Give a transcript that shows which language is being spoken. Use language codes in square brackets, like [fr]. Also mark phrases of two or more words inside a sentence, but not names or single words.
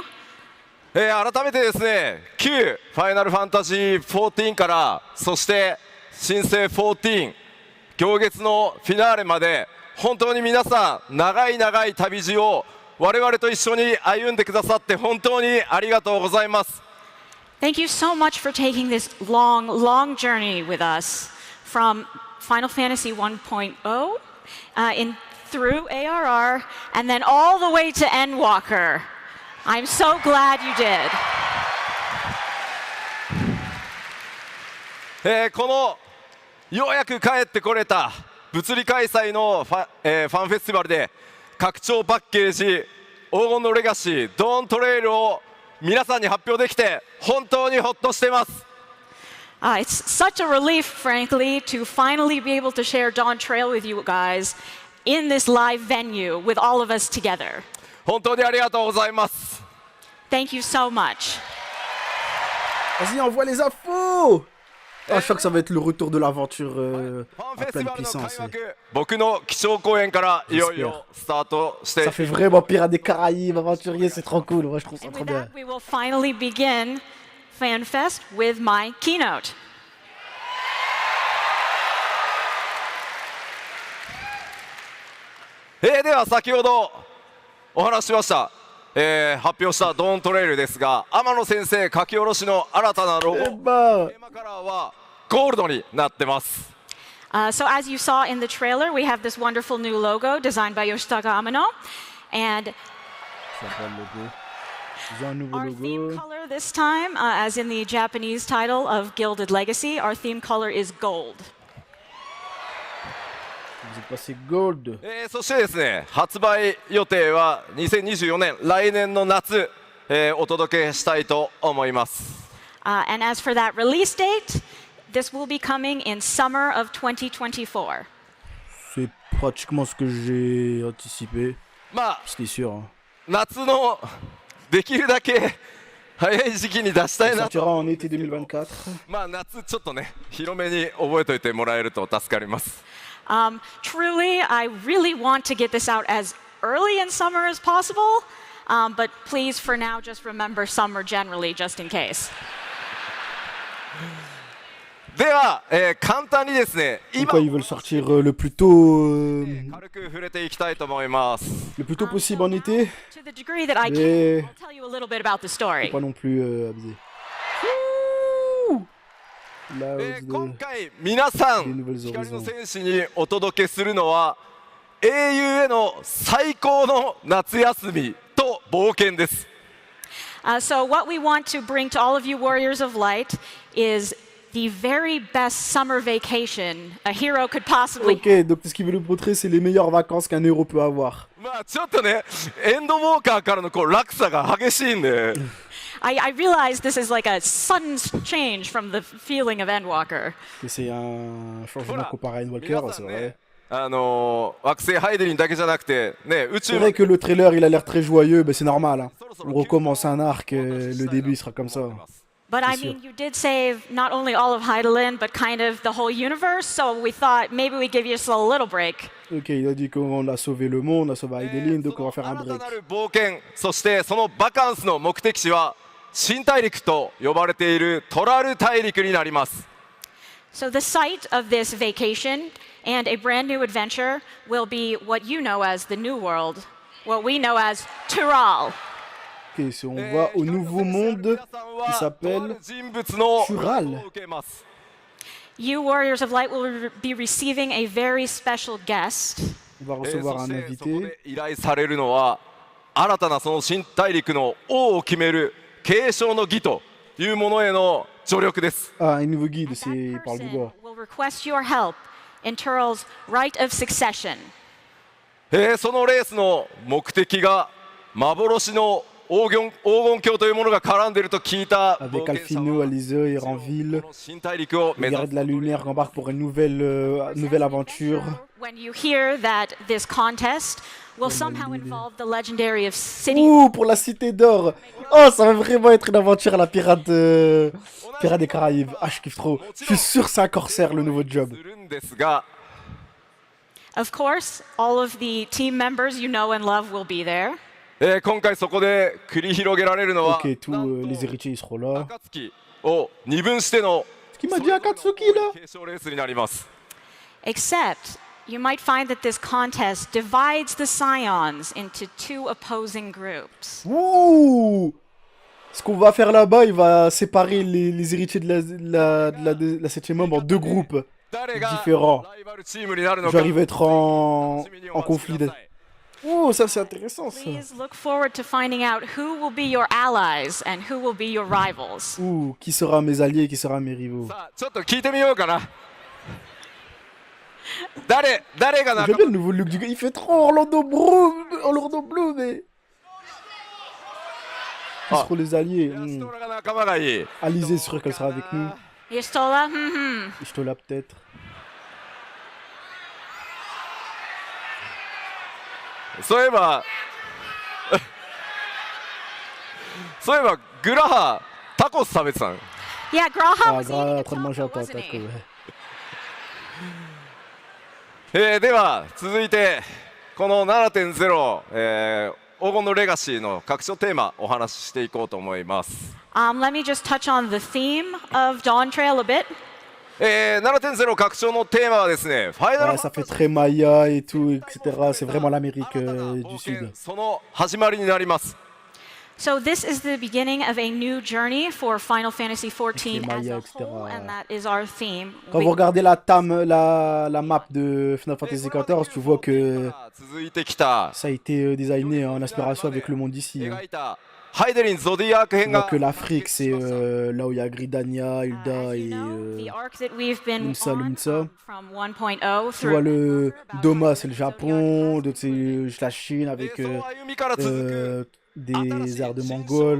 [ja] 改めてですね、旧ファイナルファンタジー14から、そして新生14、行月のフィナーレまで、本当に皆さん、長い長い旅路を我々と一緒に歩んでくださって、本当にありがとうございます。 [en] Thank you so much for taking this long, long journey with us from Final Fantasy 1.0 through ARR and then all the way to Endwalker. I'm so glad you did. [ja] このようやく帰ってこれた物理開催のファンフェスティバルで拡張パッケージ黄金のレガシードーントレイルを皆さんに発表できて本当にほっとしています。 [en] It's such a relief, frankly, to finally be able to share Dawn Trail with you guys in this live venue with all of us together. [ja] 本当にありがとうございます。 [en] Thank you so much. [fr] Vas-y, envoie les infos! Ah, je crois que ça va être le retour de l'aventure à pleine puissance. [ja] 僕の基調講演からいよいよスタートして [fr] Ça fait vraiment Pirates des Caraïbes, aventurier, c'est trop cool. Moi, je trouve ça [en] And [fr] trop [en] with [fr] bien. [en] that, we will finally begin FanFest with my keynote. [ja] では先ほどお話ししました、発表したドーントレイルですが、天野先生書き下ろしの新たなロゴ、テーマカラーはゴールドになってます。 [en] So as you saw in the trailer, we have this wonderful new logo designed by Yoshitaka Amano. And our theme color this time, as in the Japanese title of Gilded Legacy, our theme color is gold. [fr] Vous êtes passé gold. [ja] そしてですね、発売予定は2024年来年の夏、お届けしたいと思います。 [en] And as for that release date, this will be coming in summer of 2024. [fr] pratiquement ce que j'ai anticipé. [ja] まあ [fr] C'était sûr. Hein. [ja] 夏のできるだけ早い時期に出したい [fr] Ça [ja] な [fr] sortira [ja] と。 [fr] en été 2024. [ja] まあ夏ちょっとね広めに覚えておいてもらえると助かります。 [en] Truly, I really want to get this out as early in summer as possible, but please, for now, just remember summer generally, just in case. [ja] では、簡単にですね [fr] Donc quoi, ils veulent sortir le plus tôt [ja] 軽く触れていきたいと思います。 [fr] le plus tôt possible en été. [en] To the degree that I [fr] Mais- [en] can, I'll tell you a little bit about the story. [fr] Pas non plus abusé. Là, [ja] 今回皆さん [fr] des nouvelles [ja] 光の [fr] horizons. [ja] 戦士にお届けするのは英雄への最高の夏休みと冒険です。 [en] So, what we want to bring to all of you warriors of light is the very best summer vacation a hero could possibly. [fr] Ok, donc ce qu'ils veulent nous montrer, c'est les meilleures vacances qu'un héros peut avoir. [ja] まあちょっとねエンドウォーカーからのこう落差が激しいんで [en] I realize this is like a sudden change from the feeling of Endwalker. [fr] Que c'est un changement comparé à une [ja] 皆 [fr] Walker, [ja] さ [fr] c'est [ja] ん [fr] vrai. [ja] ね惑星ハイデリンだけじゃなくてね宇 [fr] C'est [ja] 宙 [fr] vrai que le trailer, il a l'air très joyeux, mais c'est normal. Hein. On recommence un arc, le début il sera comme ça. [en] But I mean, you did save not only all of Hydaelyn, but kind of the whole universe, so we thought maybe we'd give you a little break. [fr] Ok, il a dit qu'on a sauvé le monde, on a sauvé Hydaelyn, donc on va faire un [ja] 新 [fr] break. [ja] たなる冒険そしてそのバカンスの目的地は新大陸と呼ばれているトラル大陸になります。 [en] So the site of this vacation and a brand new adventure will be what you know as the New World, what we know as Tural. [fr] Ok, on va au nouveau monde qui s'appelle Tural. [en] You warriors of light will be receiving a very special guest. [fr] On va recevoir un [ja] そこ [fr] invité. [ja] で依頼されるのは新たなその新大陸の王を決める継承の儀というものへの助力です。 [fr] Ah, un nouveau guide, [en] That [fr] il parle du [en] person [fr] bois. [en] will request your help in Tural's right of succession. [ja] そのレースの目的が幻の黄金鏡というものが絡んでいると聞いた [fr] Avec [ja] 冒険者 [fr] Alfino, [ja] は [fr] Alizé et Ranville, [ja] この新大陸を目 [fr] le [ja] 指 [fr] guerrier de la lumière qui embarque pour une nouvelle aventure. [en] When you hear that this contest will somehow involve the legendary of City. [fr] Ouh, pour la cité d'or. Oh, ça va vraiment être une aventure à la pirate des Caraïbes. Ah, je kiffe trop. Je suis sûr que c'est un corsaire, le nouveau job. [ja] するんですが [en] Of course, all of the team members you know and love will be there. [ja] 今回そこで繰り広げられるのは [fr] Ok, tous [ja] なんと [fr] les héritiers, ils seront là. [ja] 暁を二分しての [fr] Ce qu'il m'a dit Akatsuki, là. [ja] 継承レースになります。 [en] Except, you might find that this contest divides the Scions into two opposing groups. Ouh. [fr] Ce qu'on va faire là-bas, il va séparer les héritiers de la 7ème membre en deux groupes [ja] 誰が [fr] différents. [ja] ライバルチームになるの [fr] Genre, [ja] か [fr] ils vont être en conflit. Oh, ça c'est intéressant ça. [en] Please look forward to finding out who will be your allies and who will be your rivals. [fr] Ouh, qui sera mes alliés, qui sera mes rivaux. [ja] さあちょっと聞いてみようかな。誰が仲 [fr] J'aime bien le nouveau look du gars, il fait trop Orlando Bloom, mais... Qui seront les alliés [ja] 間人が仲間がいい。 [fr] Alizé, c'est sûr qu'elle sera avec nous. Yestola, Ishtola peut-être. [ja] そういえばグラハタコス食べてたの。 [en] Yeah, Graha Ah, was eating Gra a [fr] en train de manger un [en] taco, wasn't [fr] taco, [en] he? [fr] ouais. [ja] では続いてこの 7.0、黄金のレガシーの各所テーマお話ししていこうと思います。 [en] Let me just touch on the theme of Dawn Trail a bit. [ja] 7.0 拡張のテーマはですね、ファイナル [fr] Ouais, ça fait très Maya et tout, etc. C'est vraiment l'Amérique du Sud. [ja] その始まりになります。 [en] So this is the beginning of a new journey for Final Fantasy XIV as [fr] Maya, [en] a [fr] etc. [en] whole, and that is our theme. [fr] Quand vous regardez la map de Final Fantasy XIV, tu vois que [ja] 続いてきた [fr] ça a été designé en inspiration avec le monde d'ici. Hein. [ja] 描いたハイデリンゾディアーク [fr] Tu [ja] 編 [fr] vois [ja] が [fr] que l'Afrique, c'est là où il y a Gridania, Hilda [en] As [fr] et... [en] you know, the arc that we've been [fr] Lumsa, [en] on [fr] Lumsa. [en] from 1.0 [fr] Tu vois [en] through [fr] le Doma, c'est le Japon, d'autres c'est la Chine avec [ja] その歩みから続く [fr] des airs de Mongols.